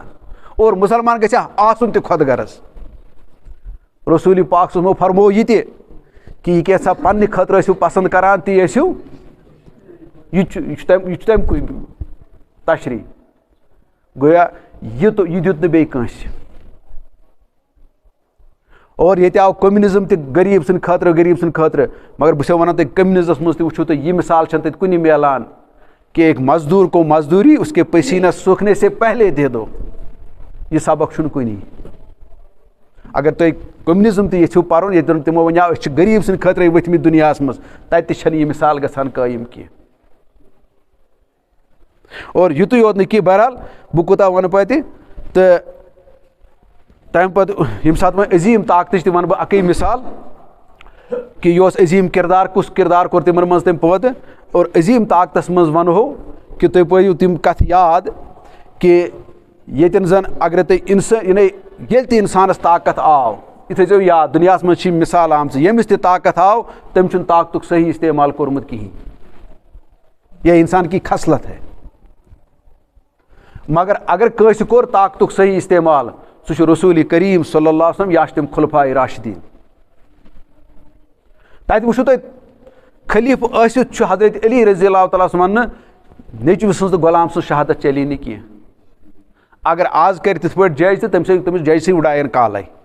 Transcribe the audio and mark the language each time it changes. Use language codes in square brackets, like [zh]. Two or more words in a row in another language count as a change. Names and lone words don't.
[ks] اور مُسلمان گژھِ آسُن تہِ خۄد غرض. رسول پاک [ar] صلی اللہ علیہ وسلم [ks] فرموو یہِ تہِ کہِ یہِ کینٛژھا پننہِ خٲطرٕ ٲسِو پسنٛد کران تی ٲسِو, یہِ چھُ تَمہِ تشریح. گویا یہِ دیُت نہٕ بیٚیہِ کٲنٛسہِ. اور ییٚتہِ آو کٔمنِزم تہِ غریٖب سٕنٛدِ خٲطرٕ, مگر بہٕ چھُسو وَنان تۄہہِ کٔمنِزمس منٛز تہِ وٕچھِو تُہۍ یہِ مِثال چھنہٕ تَتہِ کُنہِ میلان کہ [ur] ایک مزدور کو مزدوری اس کے پسینہ سوکھنے سے پہلے دے دو. [ks] یہِ سبق چھُنہٕ کُنی. اگر تُہۍ کٔمنِزم تہِ یژھِو پرُن ییٚتہِ تِمو ونیو أسۍ چھِ غریٖب سٕنٛدِ خٲطرٕ ؤتھمٕتۍ دُنیاہس منٛز, تتہِ تہِ چھنہٕ یہِ مِثال گژھان قٲیِم کینٛہہ. اور یُتُے یوت نہٕ کینٛہہ, بہرحال بہٕ کوٗتاہ وَنہٕ پتہِ تہٕ تَمہِ پتہٕ ییٚمہِ ساتہٕ وۄنۍ عظیٖم طاقتٕچ تہِ وَنہٕ بہٕ اَکٕے مِثال کہِ یہِ اوس عظیٖم کردار, کُس کردار کوٚر تِمن منٛز تَمہِ پٲدٕ. اور عظیٖم طاقتس منٛز ونہو کہِ تُہۍ پٲیِو تِم کتھٕ یاد کہِ ییٚتٮ۪ن زن اگرے تُہۍ ییٚلہِ تہِ اِنسانس طاقت آو, یہِ تھٲیزیو یاد دُنیاہس منٛز چھِ مِثال آمژٕ ییٚمِس تہِ طاقت آو تٔمۍ چھُنہٕ طاقتُک صحیح استعمال کوٚرمُت کِہینۍ. [ur] یہِ انسان کی خصلت ہے. [ks] مگر اگر کٲنٛسہِ کوٚر طاقتُک صحیح استعمال سُہ چھُ رسول کریم [ar] صلی اللہ علیہ وسلم [ks] یا چھِ تِم خُلفائے راشدیٖن. تتہِ وٕچھِو تُہۍ خلیٖفہٕ ٲسِتھ چھُ حضرت علی [ar] رضی اللہ تعالیٰ [ks] وَننہٕ نیٚچوِ سٕنٛز تہٕ غلام سٕنٛز شہادت چلی نہٕ کینٛہہ. اگر آز کرِ تِتھ پٲٹھۍ جج تہٕ تٔمِس جج سٕے اُڑایَن کالے.